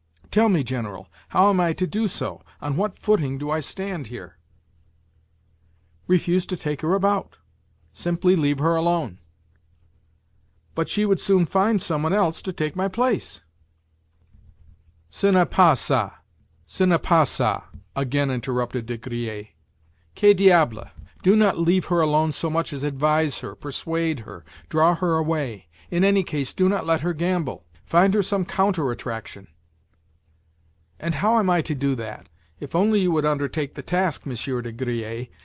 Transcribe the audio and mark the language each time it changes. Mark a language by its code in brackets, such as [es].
[en] "Tell me, General, how am I to do so? On what footing do I stand here?" "Refuse to take her about. Simply leave her alone." "But she would soon find someone else to take my place." [fr] "Ce n'est pas ça, ce n'est pas ça," again interrupted De Griers. "Que diable! [en] Do not leave her alone so much as advise her, persuade her, draw her away. In any case, do not let her gamble. Find her some counter-attraction." "And how am I to do that? If only you would undertake the task, Monsieur de Griers."